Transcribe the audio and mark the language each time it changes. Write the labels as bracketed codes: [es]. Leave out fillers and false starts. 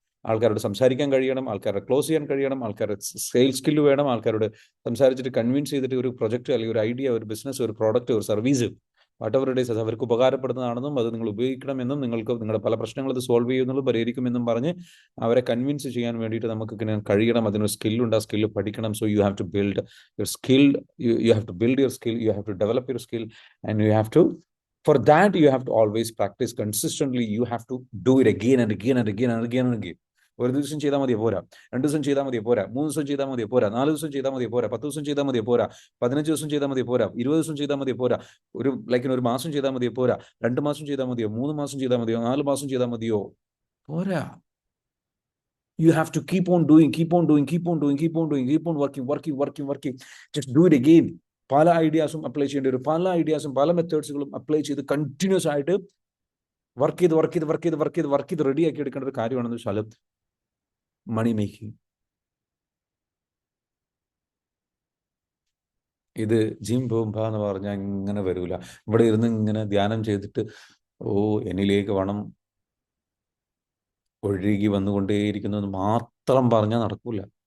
[ml] ആൾക്കാരോട് സംസാരിക്കാൻ കഴിയണം, ആൾക്കാരെ ക്ലോസ് ചെയ്യാൻ കഴിയണം, ആൾക്കാരുടെ സെയിൽസ് സ്കില്ല് വേണം, ആൾക്കാരോട് സംസാരിച്ചിട്ട് കൺവിൻസ് ചെയ്തിട്ട് ഒരു പ്രൊജക്റ്റ് അല്ലെങ്കിൽ ഒരു ഐഡിയ, ഒരു ബിസിനസ്, ഒരു പ്രോഡക്റ്റ്, ഒരു സർവീസ്, വാട്ട് ഇറ്റ് ഈസ്, അത് അവർക്ക് ഉപകാരപ്പെടുന്നതാണെന്നും അത് നിങ്ങൾ ഉപയോഗിക്കണമെന്നും നിങ്ങൾക്ക് നിങ്ങളുടെ പല പ്രശ്നങ്ങൾ ഇത് സോൾവ് ചെയ്യുന്നതും പരിഹരിക്കുമെന്നും പറഞ്ഞ് അവരെ കൺവിൻസ് ചെയ്യാൻ വേണ്ടിയിട്ട് നമുക്ക് ഇങ്ങനെ കഴിയണം. അതിനൊരു സ്കില്ലുണ്ട്, ആ സ്കില്ല് പഠിക്കണം. [en] So you have to build your skill, you have to build your skill, you have to develop your skill, and you have to, for that you have to always practice consistently. You have to do it again and again and again and again and again. [ml] ഒരു ദിവസം ചെയ്താൽ മതി പോരാ, 2 ദിവസം ചെയ്താൽ മതി പോരാ, 3 ദിവസം ചെയ്താൽ മതി പോരാ, 4 ദിവസം ചെയ്താൽ മതി പോരാ, 10 ദിവസം ചെയ്താൽ മതി പോരാ, 15 ദിവസം ചെയ്താൽ മതി പോരാ, 20 ദിവസം ചെയ്താൽ മതി പോരാ, ഒരു മാസം ചെയ്താൽ മതി പോരാ, 2 മാസം ചെയ്താൽ മതിയോ, 3 മാസം ചെയ്താൽ മതിയോ, 4 മാസം ചെയ്താൽ മതിയോ, പോരാ. [en] You have to keep on doing, keep on doing, keep on doing, keep on doing, keep on working. Just do it again. [ml] പല ഐഡിയാസും അപ്ലൈ ചെയ്യേണ്ടി വരും. പല ഐഡിയാസും പല മെത്തേഡ്സുകളും അപ്ലൈ ചെയ്ത് കണ്ടിന്യൂസ് ആയിട്ട് വർക്ക് ചെയ്ത് റെഡിയാക്കി എടുക്കേണ്ട ഒരു കാര്യമാണെന്ന് വെച്ചാൽ മണി മേക്കിംഗ്. ഇത് ജിം ബോംബ എന്ന് പറഞ്ഞാൽ ഇങ്ങനെ വരൂല. ഇവിടെ ഇരുന്ന് ഇങ്ങനെ ധ്യാനം ചെയ്തിട്ട് എന്നിലേക്ക് പണം ഒഴുകി വന്നുകൊണ്ടേയിരിക്കുന്നത് മാത്രം പറഞ്ഞാൽ നടക്കൂല.